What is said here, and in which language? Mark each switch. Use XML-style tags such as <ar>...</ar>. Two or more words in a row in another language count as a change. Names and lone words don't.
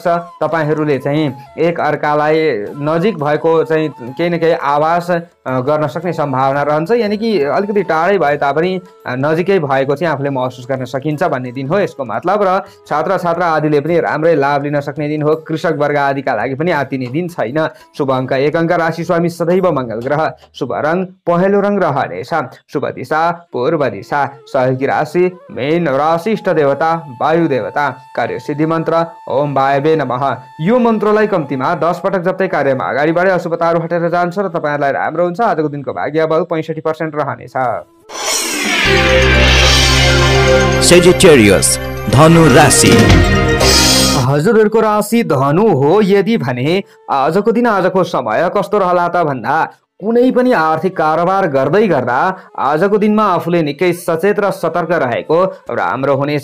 <ne>तपाईहरुले चाहिँ एक अर्कालाई नजिक भएको चाहिँ केही न केही आवाज गर्न सक्ने सम्भावना रहन्छ। यानी कि अलिकति टाढै भए तापनि नजिकै भएको चाहिँ आफूले महसुस गर्न सकिन्छ भन्ने दिन हो यसको मतलब। र छात्र छात्रा आदिले पनि राम्रै लाभ लिन सक्ने दिन हो। कृषक वर्ग आदिका लागि पनि आत्तिने दिन छैन। शुभ अंक 1 अंक, राशि स्वामी सदैव मंगल ग्रह, शुभ रंग पहेँलो रंग रहनेछ, शुभ दिशा पूर्व दिशा, सहयोगी राशि मेन, राशि इष्ट देवता वायु देवता, कार्य सिद्धि मन्त्र</ne> <sa>ओम वायवे नमः।</sa> <ne>यो मन्त्रलाई कम्तीमा 10 पटक जप्दै कार्यमा अगाडि बढे अशुभताहरू हटेर जान्छ र तपाईहरुलाई राम्रो हुन्छ। आजको दिनको भाग्य बल 65% रहनेछ। सेजिटेरियस धनु राशि। हजुरहरूको राशि धनु हो यदि भने आजको दिन आजको समय कस्तो रहला त भन्दा कुनै पनि आर्थिक कारोबार गर्दै गर्दा आजको दिनमा आफूले निकै सचेत र सतर्क रहेको राम्रो हुनेछ।</ne>